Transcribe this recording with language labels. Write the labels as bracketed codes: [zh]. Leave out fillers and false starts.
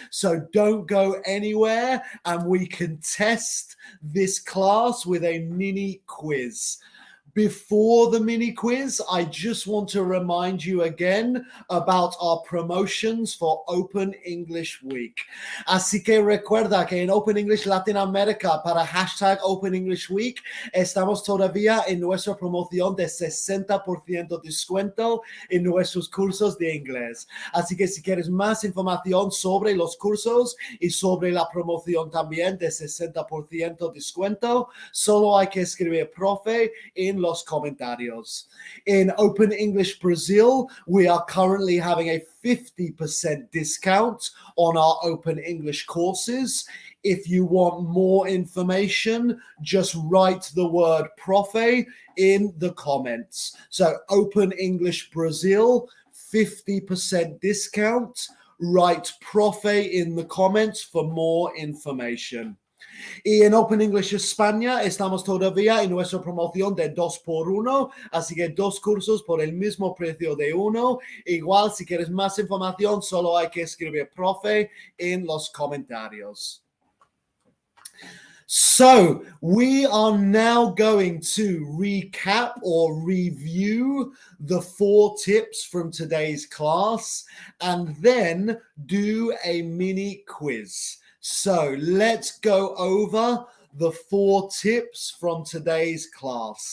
[en] So don't go anywhere and we can test this class with a mini quiz. Before the mini quiz, I just want to remind you again about our promotions for Open English Week. [es] Así que recuerda que en Open English Latin America para hashtag Open English Week estamos todavía en nuestra promoción de 60% descuento en nuestros cursos de inglés. Así que si quieres más información sobre los cursos y sobre la promoción también de 60% descuento, solo hay que escribir profe en los comentarios. [en] In Open English Brazil, we are currently having a 50% discount on our Open English courses. If you want more information, just write the word profe in the comments. So Open English Brazil, 50% discount. Write profe in the comments for more information. [es] Y en Open English España estamos todavía en nuestra promoción de 2x1, así que 2 cursos por el mismo precio de uno. Igual, si quieres más información, solo hay que escribir profe en los comentarios. [en] So we are now going to recap or review the 4 tips from today's class and then do a mini quiz. So let's go over the 4 tips from today's class.